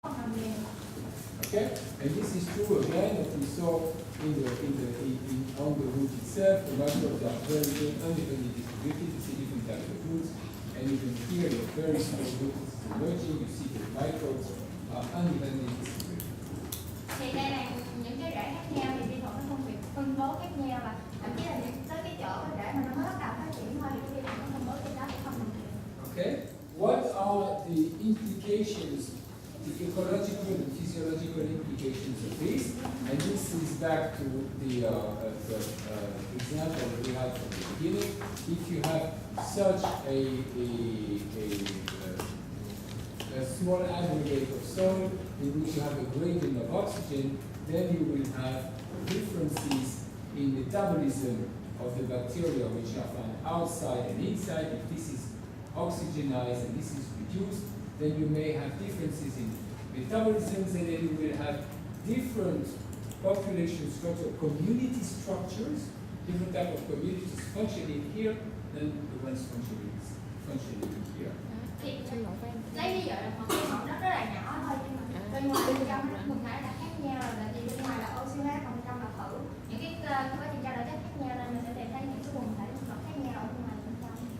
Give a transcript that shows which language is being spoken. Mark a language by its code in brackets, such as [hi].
[en] Okay, and this is true again that we saw on the root itself. The microbes are very unevenly distributed. You see different types of roots, and even here in a very small root is emerging. You see the microbes are unevenly distributed. [vi] Thì đây là những cái rễ khác nhau thì vi khuẩn nó phân biệt phân bố khác nhau và thậm chí là tới cái chỗ cái rễ mà nó mới bắt đầu phát triển thôi thì cái vi khuẩn nó phân bố trên đó thì không bình thường. [en] Okay, what are the implications, the ecological and physiological implications of this? And this is back to the example that we had from the beginning. If you have such a small aggregate of soil in which you have a gradient of oxygen, then you will have differences in metabolism of the bacteria which are found outside and inside. If this is oxygenized and this is reduced, then you may have differences in metabolisms, and then you will have different population structure, community structures, different type of communities functioning here than the ones functioning here. [vi] Thì lấy ví dụ là một cái hộp đất rất là nhỏ thôi, nhưng mà bên ngoài bên trong nó quần thể là khác nhau, là thì bên ngoài là oxy hóa, còn trong là thử những cái quá trình trao đổi chất khác nhau nên mình sẽ tìm thấy những cái quần thể khác nhau ở bên ngoài bên trong.